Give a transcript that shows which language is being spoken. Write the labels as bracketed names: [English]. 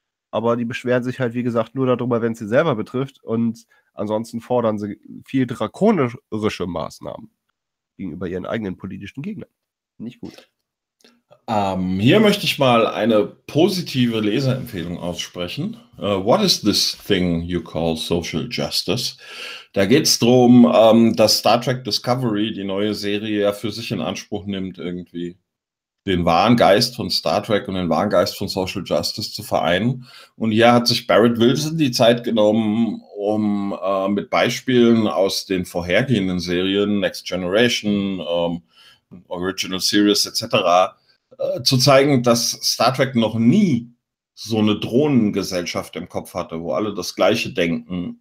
[German] Aber die beschweren sich halt, wie gesagt, nur darüber, wenn es sie selber betrifft, und ansonsten fordern sie viel drakonische Maßnahmen gegenüber ihren eigenen politischen Gegnern. Nicht gut. Hier möchte ich mal eine positive Leseempfehlung aussprechen. [English] What is this thing you call social justice? [German] Da geht es darum, dass Star Trek Discovery, die neue Serie, ja für sich in Anspruch nimmt irgendwie. den wahren Geist von Star Trek und den wahren Geist von Social Justice zu vereinen. Und hier hat sich Barrett Wilson die Zeit genommen, um mit Beispielen aus den vorhergehenden Serien, Next Generation, Original Series etc., zu zeigen, dass Star Trek noch nie so eine Drohnengesellschaft im Kopf hatte, wo alle das Gleiche denken.